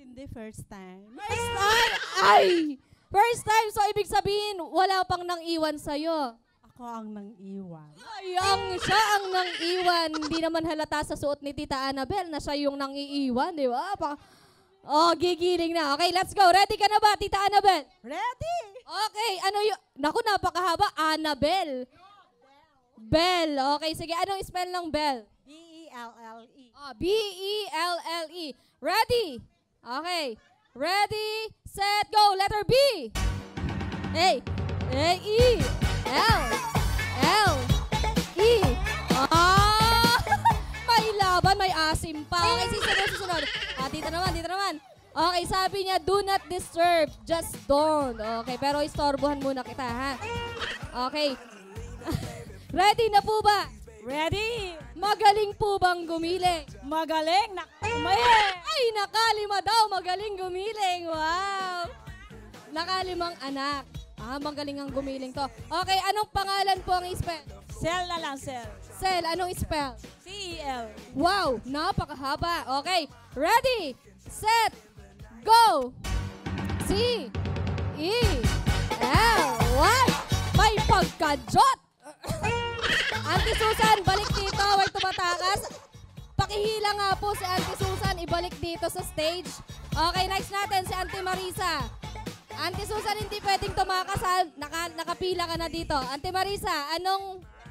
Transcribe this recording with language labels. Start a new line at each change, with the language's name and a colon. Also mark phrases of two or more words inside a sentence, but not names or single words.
Filipino: Hindi,
English: first time. First time? Ay! First time,
Filipino: so ibig sabihin, wala pang nang iwan sa'yo. Ako ang nang iwan. Siya ang nang iwan. Hindi naman halata sa suot ni Tita Annabel na siya yung nang iiwan, di ba? Gigiling na.
English: Okay, let's go.
Filipino: Ready ka na ba, Tita Annabel? Ready? Okay, ano yung... Naku, napakahaba. Annabel. Bell. Okay, sige. Anong spell ng Bell? B-E-L-L-E. B-E-L-L-E. Ready? Okay.
English: Ready, set, go. Letter B. A. E. L. E.
Filipino: May laban, may asim pa. Okay, susunod. Dito naman. Okay, sabi niya,
English: do not disturb. Just don't.
Filipino: Okay, pero istorbohan muna kita, ha? Okay. Ready na po ba? Ready? Magaling po bang gumiling? Magaling na Ay, nakalima daw. Magaling gumiling. Wow. Nakalimang anak. Magaling ang gumiling to. Okay, anong pangalan po ang spell? Cell na lang, cell. Cell, anong spell? C-E-L. Wow, napakahaba. Okay,
English: ready, set, go.
Filipino: C-E-L. What? May pagkajot. Auntie Susan, balik dito. Huwag tumatakas. Pakihila nga po si Auntie Susan. Ibalik dito sa stage. Okay, next natin si Auntie Marisa. Auntie Susan, hindi pwedeng tumakas. Nakapila ka na dito. Auntie Marisa, anong...